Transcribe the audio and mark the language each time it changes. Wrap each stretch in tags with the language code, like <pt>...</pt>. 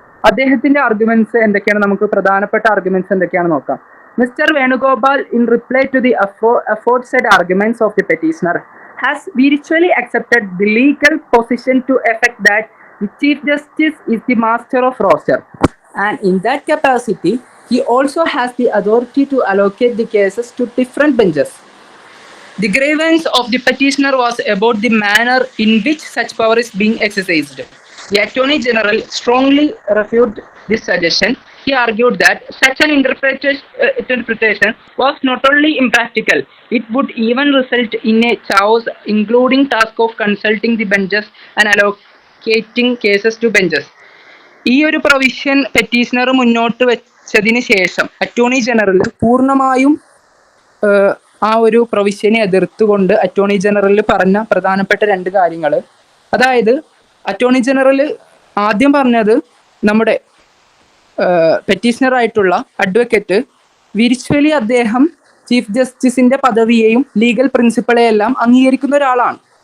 <ml>അദ്ദേഹത്തിന്റെ ആർഗ്യുമെന്റ്സ് എന്തൊക്കെയാണ്, നമുക്ക് പ്രധാനപ്പെട്ട ആർഗ്യുമെന്റ്സ് എന്തൊക്കെയാണെന്ന് നോക്കാം.</ml> <en>Mr. Venugopal, in reply to the aforesaid arguments of the petitioner, has virtually accepted the legal position to effect that the Chief Justice is the master of roster, and in that capacity, he also has the authority to allocate the cases to different benches. The grievance of the petitioner was about the manner in which such power is being exercised. The Attorney General strongly refuted this suggestion. He argued that such an interpretation was not only impractical, it would even result in a chaos, including task of consulting the benches and allocating cases to benches.</en> <ml>ഈ ഒരു provision petitioner മുന്നോട്ട് വെച്ചതിന് ശേഷം attorney general പൂർണ്ണമായും ആ ഒരു പ്രൊവിഷനെ എതിർത്തുകൊണ്ട് attorney general പറഞ്ഞ പ്രധാനപ്പെട്ട രണ്ട് കാര്യങ്ങൾ, അതായത് അറ്റോർണി ജനറൽ ആദ്യം പറഞ്ഞത് നമ്മുടെ പെറ്റീഷണർ ആയിട്ടുള്ള അഡ്വക്കേറ്റ് വിർച്വലി അദ്ദേഹം ചീഫ് ജസ്റ്റിസിന്റെ പദവിയെയും ലീഗൽ പ്രിൻസിപ്പളെയെല്ലാം അംഗീകരിക്കുന്ന ഒരാളാണ്.</ml>